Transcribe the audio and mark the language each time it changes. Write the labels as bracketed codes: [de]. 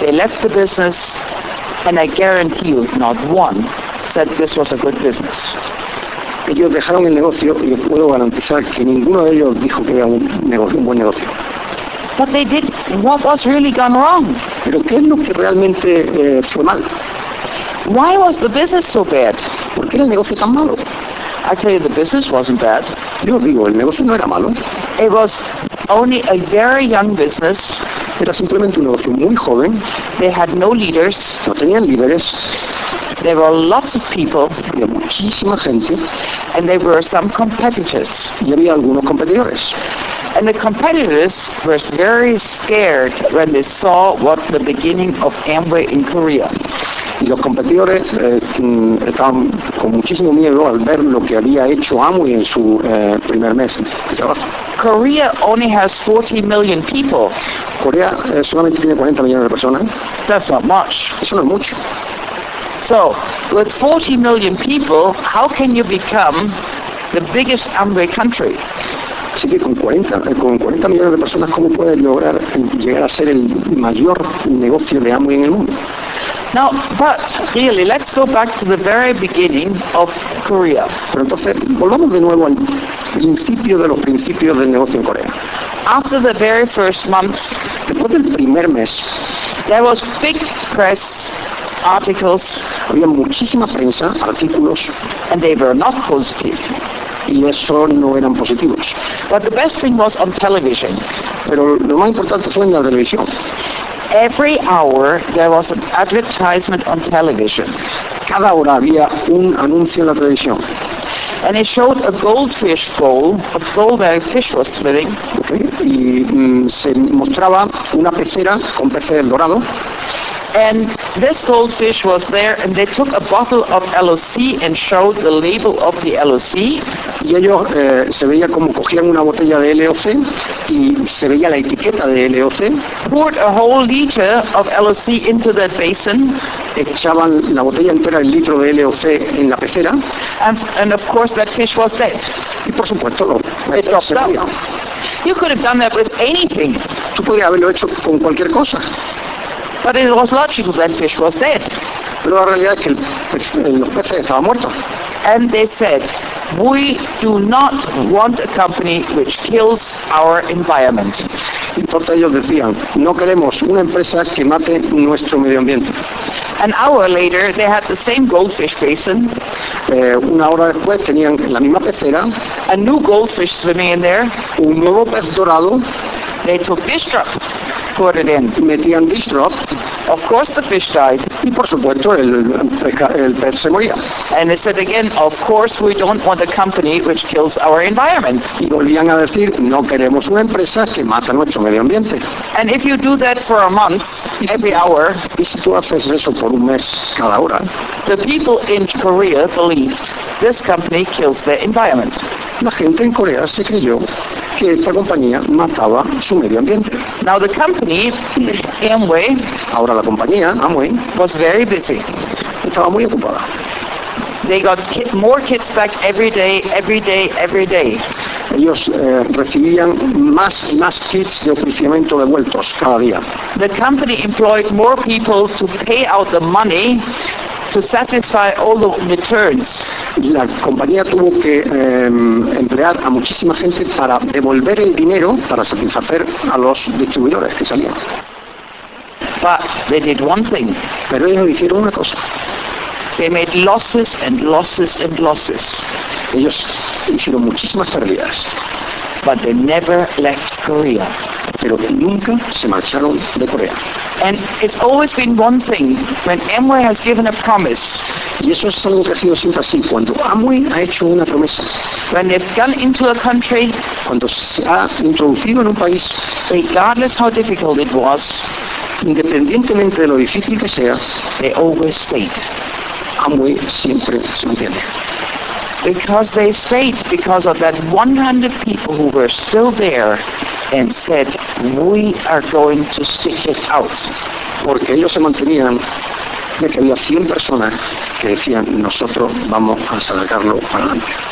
[en] They left the business, and I guarantee you, not one said this was a good business. [es] Ellos dejaron el negocio y les puedo garantizar que ninguno de ellos dijo que era un buen negocio. [en] But they did what was really gone wrong. [es] ¿Pero qué es lo que realmente fue mal? [en] Why was the business so bad? [es] ¿Por qué era el negocio tan malo? [en] I tell you, the business wasn't bad. [es] Yo digo, el negocio no era malo. [en] It was only a very young business. [es] Era simplemente un negocio muy joven. [en] They had no leaders. [es] No tenían líderes. [en] There were lots of people. [es] Había muchísima gente. [en] And there were some competitors. [es] Y había algunos competidores. [en] And the competitors were very scared when they saw what the beginning of Amway in Korea. [es] los competidores estaban con muchísimo miedo al ver lo que había hecho Amway en su primer mes de trabajo. [en] Korea only has 40 million people. [es] Corea solamente tiene 40 millones de personas. [en] That's not much. [es] Eso no es mucho. [en] So, with 40 million people, how can you become the biggest Amway country? [es] Así que con 40 millones de personas, ¿cómo puedes lograr llegar a ser el mayor negocio de Amway en el mundo? [en] Now, but really, let's go back to the very beginning of Korea. [es] Pero entonces, volvamos de nuevo al principio de los principios del negocio en Corea. [en] After the very first month, [es] después del primer mes, [en] there was big press articles, [es] había muchísima prensa, artículos, [en] and they were not positive. [es] Y eso no eran positivos. [en] But the best thing was on television. [es] Pero lo más importante fue en la televisión. [en] Every hour there was an advertisement on television. [es] Cada hora había un anuncio en la televisión. [en] And it showed a goldfish bowl, a bowl where a fish was swimming. Okay. [es] Y se mostraba una pecera con peces dorados. [en] And this goldfish was there, and they took a bottle of LOC and showed the label of the LOC. [es] Y ellos se veía como cogían una botella de LOC y se veía la etiqueta de LOC. [en] Poured a whole liter of LOC into that basin. [es] Echaban la botella entera, el litro de LOC, en la pecera. [en] And of course that fish was dead. [es] Y por supuesto lo veía. [en] You could have done that with anything. [es] Tú podrías haberlo hecho con cualquier cosa. [en] But it was logical that fish was dead. [es] Pero la realidad es que el pez estaba muerto. [en] And they said, we do not want a company which kills our environment. [es] Y por eso ellos decían, no queremos una empresa que mate nuestro medio ambiente. [en] An hour later, they had the same goldfish basin. [es] Una hora después tenían la misma pecera. [en] A new goldfish swimming in there. [es] Un nuevo pez dorado. [en] They took fish drop. Put it in. [es] Metían dish drop. [en] Of course the fish died. [es] Y por supuesto el pez se moría. [en] And they said again, of course we don't want a company which kills our environment. [es] Y volvían a decir, no queremos una empresa que mata nuestro medio ambiente. [en] And if you do that for a month, every hour, [es] y si tú haces eso por un mes cada hora, [en] the people in Korea believed this company kills their environment. [es] La gente en Corea se creyó que esta compañía mataba su medio ambiente. [en] Now the company, Amway, [es] ahora la compañía Amway, [en] was very busy. [es] Estaba muy ocupada. [en] They got more kids back every day. [es] Ellos recibían más y más kits de oficiamiento devueltos cada día. [en] The company employed more people to pay out the money to satisfy all the returns. [es] La compañía tuvo que emplear a muchísima gente para devolver el dinero para satisfacer a los distribuidores que salían. [en] But they did one thing. [es] Pero ellos hicieron una cosa. [en] They made losses and losses and losses. [es] Ellos hicieron muchísimas pérdidas. [en] But they never left Korea. [es] Pero nunca se marcharon de Corea. [en] And it's always been one thing when Amway has given a promise. [es] Y eso es algo que ha sido siempre así. Cuando Amway ha hecho una promesa. [en] When they've gone into a country. [es] Cuando se ha introducido en un país. [en] Regardless how difficult it was. [es] Independientemente de lo difícil que sea. [en] They always stayed. [es] Amway siempre se mantiene. [en] Because they stayed because of that 100 people who were still there and said, we are going to stick it out. [es] Porque ellos se mantenían de que había 100 personas que decían, nosotros vamos a sacarlo adelante.